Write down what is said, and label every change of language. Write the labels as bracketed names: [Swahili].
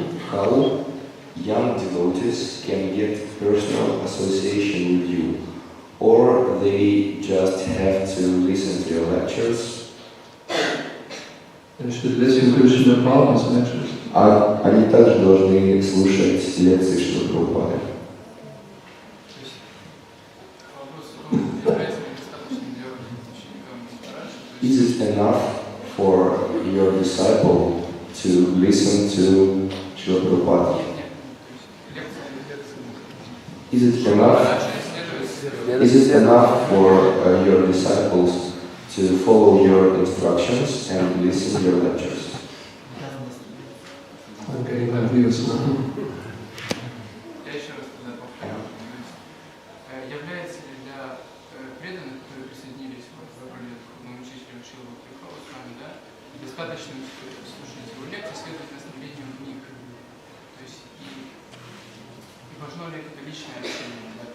[English] How young devotees can get personal association with you, or they just have to listen to your lectures. They should listen to Shrila Prabhupada's lectures. [Russian] А они также должны слушать лекции Шрилы Прабхупады. [English] Is it enough for your disciple to listen to Шрила Прабхупада? Is it enough for your disciples to follow your instructions and listen to your lectures? I'm getting confused now. [Russian] Я еще раз тогда повторю. Является ли для преданных, которые присоединились к духовному учителю Шрилы Прабхупада Свами, достаточно слушать его лекции, следовать наставлениям книг? То есть и важно ли это личное общение?